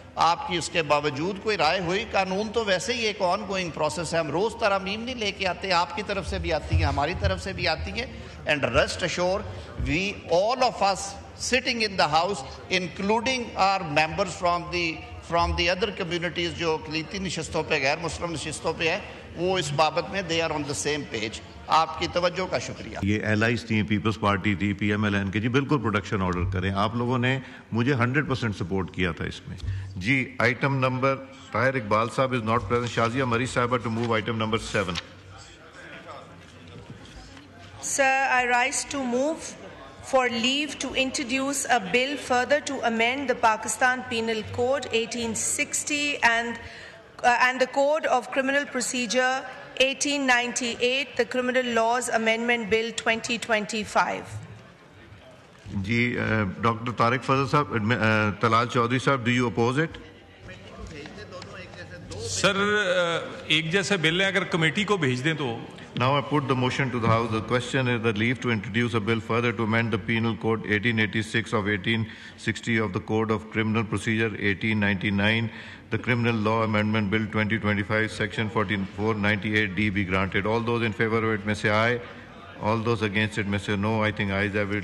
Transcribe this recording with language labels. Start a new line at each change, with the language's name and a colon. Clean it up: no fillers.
Urdu: آپ کی اس کے باوجود کوئی رائے ہوئی، قانون تو ویسے ہی ایک آن گوئنگ پروسیس ہے، ہم روز ترامیم نہیں لے کے آتے، آپ کی طرف سے بھی آتی ہیں، ہماری طرف سے بھی آتی ہیں۔
English: and rest assured we all of us sitting in the house including our members from the other communities
Urdu: جو اقلیتی نشستوں پہ غیر مسلم نشستوں پہ ہے، وہ اس بابت میں
English: they are on the same page۔
Urdu: آپ کی توجہ کا شکریہ. یہ ایلائز تھی, پیپلز پارٹی تھی, پی ایم ایل این کے, جی بالکل پروڈکشن آرڈر کریں. آپ لوگوں نے مجھے 100% سپورٹ کیا تھا اس میں. جی item number, Tahir Iqbal صاحب
English: Is not present.
Urdu: شازیہ مری صاحبہ
English: to move
Urdu: item number 7.
English: Sir, I rise to move for leave to introduce a bill further to amend the Pakistan Penal Code 1860 and the Code of Criminal Procedure 1898, the Criminal Laws Amendment Bill 2025.
Urdu: جی doctor Tariq فضل صاحب, طلال چودھری صاحب,
English: Do you oppose it?
Urdu: سر ایک جیسے بل ہے, اگر committee کو بھیج دیں تو.
English: Now I put the motion to the House. The question is the leave to introduce a bill further to amend the Penal Code 1886 of 1860 of the Code of Criminal Procedure 1899, the Criminal Law Amendment Bill 2025, Section 4498D be granted. All those in favor of it may say aye. All those against it may say no. I think ayes have it.